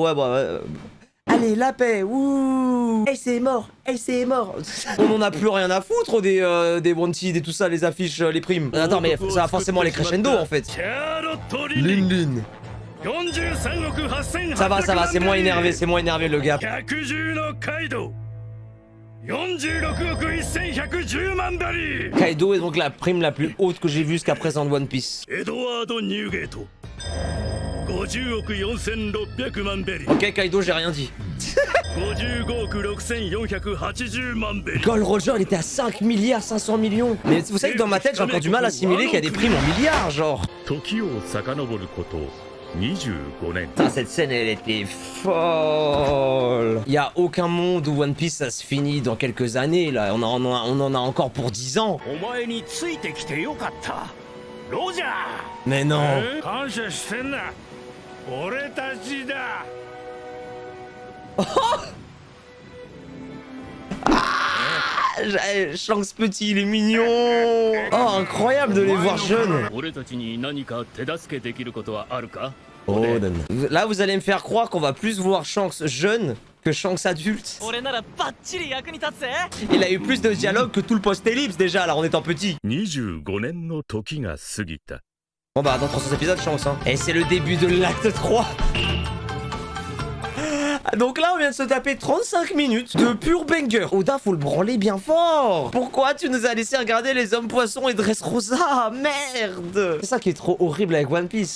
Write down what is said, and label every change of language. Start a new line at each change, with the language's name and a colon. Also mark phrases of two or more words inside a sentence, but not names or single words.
French: Ouais, bah. Allez, la paix. Ouh. Hey, c'est mort. Hey, c'est mort. On en a plus rien à foutre des wanted et tout ça, les affiches, les primes. Attends, mais ça va forcément aller crescendo en fait. Lune. Ça va, c'est moins énervé le gars.
Japanese: 46 億1110万ベリー。
French: Kaido est donc la prime la plus haute que j'ai vue jusqu'à présent de One Piece.
Japanese: エドワード・ニューゲート50億4600万ベリー。
French: Ok, Kaido, j'ai rien dit.
Japanese: 55 億6480万ベリー。
French: Gold Roger, il était à 5 milliards 500 millions. Mais vous savez que dans ma tête, j'ai encore du mal à assimiler qu'il y a des primes en milliards, genre.
Japanese: 時を遡ること25年。
French: Putain, cette scène, elle était folle. Il y a aucun monde où One Piece ça se finit dans quelques années, là. On en a encore pour 10 ans.
Japanese: お前についてきてよかった。ロジャー。
French: Mais non.
Japanese: 感謝してんな。俺たちだ。
French: Shanks petit, il est mignon. Oh, incroyable de les voir jeunes.
Japanese: 俺たちに何か手助けできることはあるか？ Oden.
French: Là, vous allez me faire croire qu'on va plus voir Shanks jeune que Shanks adulte. Il a eu plus de dialogue que tout le post-ellipse déjà, là, en étant petit.
Japanese: 25 年の時が過ぎた。
French: Bon bah, dans 300 épisodes, Shanks, hein. Et c'est le début de l'acte 3. Donc là, on vient de se taper 35 minutes de pur banger. Oda, faut le branler bien fort. Pourquoi tu nous as laissé regarder les hommes poissons et Dressrosa? Merde. C'est ça qui est trop horrible avec One Piece.